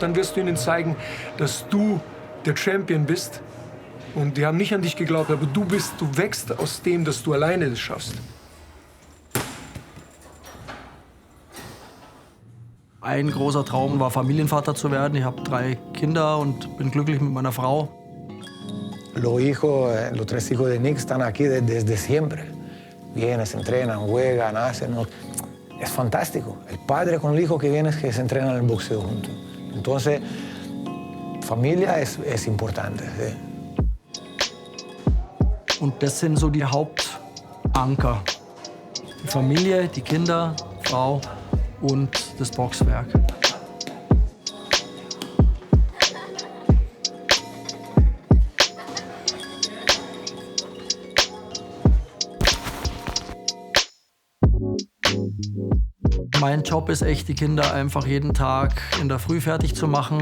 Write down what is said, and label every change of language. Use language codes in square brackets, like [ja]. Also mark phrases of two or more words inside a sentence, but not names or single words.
[de] Dann wirst du ihnen zeigen, dass du der Champion bist. Und die haben nicht an dich geglaubt, aber du wächst aus dem, dass du alleine das schaffst. Ein großer Traum war, Familienvater zu werden. Ich habe 3 Kinder und bin glücklich mit meiner Frau. [es] Los 3 hijos de Nick están aquí desde siempre. Vienen, se entrenan, juegan, hacen. Es fantástico. El padre con el hijo que viene es que se entrenan en el boxeo juntos. Entonces, familia es importante. Sí. [de] Und das sind so die Hauptanker. Die Familie, die Kinder, Frau und das Boxwerk. Mein Job ist echt, die Kinder einfach jeden Tag in der Früh fertig zu machen.